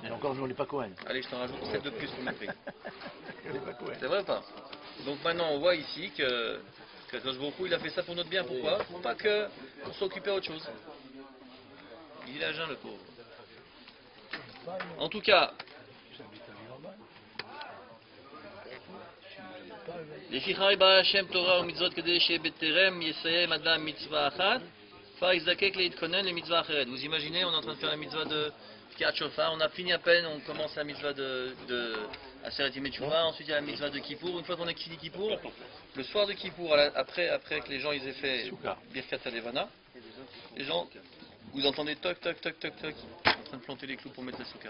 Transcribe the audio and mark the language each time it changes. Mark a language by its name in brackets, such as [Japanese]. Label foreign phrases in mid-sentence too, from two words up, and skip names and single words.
[French] Et encore, nous, on n'est pas Cohen. Allez, je t'en rajoute 7 de plus pour mes prix. On n'est pas Cohen. C'est vrai ou pas? Donc maintenant, on voit ici que [Hebrew] קדוש ברוך הוא, [French] il a fait ça pour notre bien. Pourquoi? Pour pas qu'on soit occupé à autre chose. Il est à jeun, le pauvre. En tout cas, [Hebrew] לפי חי בה השם תורה ומצוות כדי שבטרם יסיים אדם מצווה אחת, כבר יזדקק להתכונן למצווה אחרת. [French] Vous imaginez, on est en train de faire la mitzvah de [Hebrew] תקיעת שופר, [French] on a fini à peine, on commence la mitzvah de [Hebrew] עשרת ימי תשובה, [French] ensuite il y a la mitzvah de Kippour. Une fois qu'on a fini Kippour, le soir de Kippour, après que les gens ils aient fait [Hebrew] ברכת הלבנה, [French] les gens, vous entendez toc toc toc toc toc, en train de planter les clous pour mettre la souka.